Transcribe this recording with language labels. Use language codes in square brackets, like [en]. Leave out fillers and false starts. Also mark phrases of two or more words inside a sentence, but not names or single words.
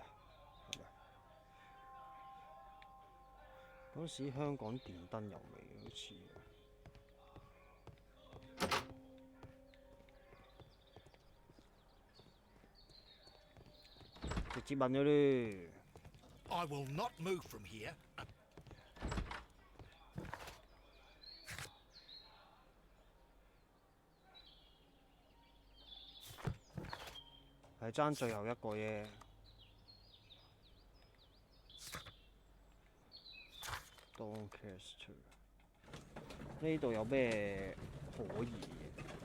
[yue] 係咪？嗰時香港電燈有未？好似直接問咗咧。 [en] I will not move from here. [yue] 係爭最後一個啫。Doncaster 呢度有咩可疑嘅？